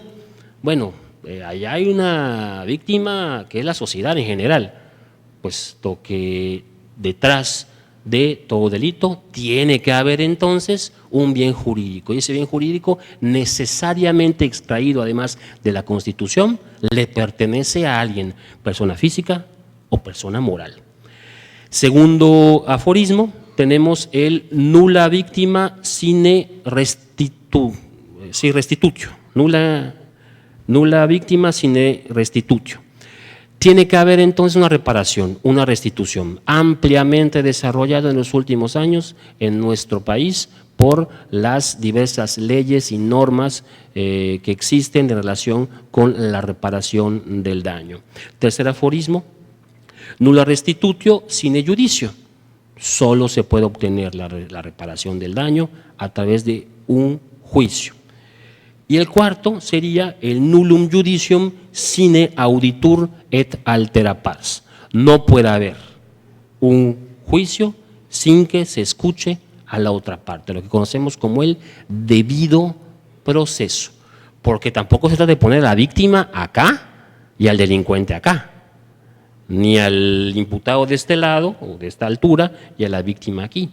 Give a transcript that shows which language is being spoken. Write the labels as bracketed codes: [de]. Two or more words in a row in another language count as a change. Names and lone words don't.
[es] Bueno, allá hay una víctima que es la sociedad en general, puesto que detrás de todo delito tiene que haber entonces un bien jurídico, y ese bien jurídico necesariamente extraído además de la Constitución le pertenece a alguien, persona física o persona moral. Segundo aforismo, tenemos el [la] nulla víctima sine restitutio, nulla víctima sine restitutio. [es] Tiene que haber entonces una reparación, una restitución, ampliamente desarrollada en los últimos años en nuestro país por las diversas leyes y normas que existen en relación con la reparación del daño. Tercer aforismo, [la] nulla restitutio sine judicio. [es] Solo se puede obtener la reparación del daño a través de un juicio. Y el cuarto sería el [la] nullum judicium sine auditur et altera pars. [es] No puede haber un juicio sin que se escuche a la otra parte, lo que conocemos como el debido proceso, porque tampoco se trata de poner a la víctima acá y al delincuente acá, ni al imputado de este lado o de esta altura y a la víctima aquí.